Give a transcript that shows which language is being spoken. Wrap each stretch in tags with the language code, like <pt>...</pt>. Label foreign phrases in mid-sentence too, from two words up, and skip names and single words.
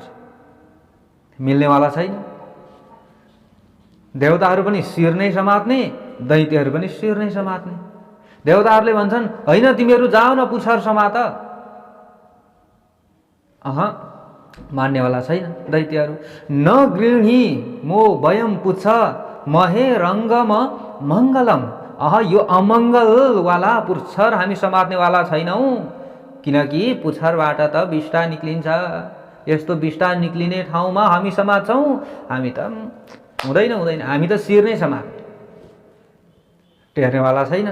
<ne>मिल्नेवाला छैन। देवताहरू पनि शिर नै समात्ने, दैत्यहरू पनि शिर नै समात्ने। देवताहरूले भन्छन् होइन तिमीहरू जाऊ न पुच्छर समात। मान्नेवाला छैन दैत्यहरू।</ne> <sa>न गृह्णी मो वयम पुच्छ महे रङ्गम मङ्गलम।</sa> <ne>यो अमङ्गलवाला पुच्छर हामी समात्नेवाला छैनौँ, किनकि पुच्छरबाट त विष्टा निक्लिन्छ। यस्तो विष्टा निक्लिने ठाउँमा हामी समात्छौँ, हामी त हुँदैन, हामी त शिर नै समात्ने। टेर्नेवाला छैन।</ne>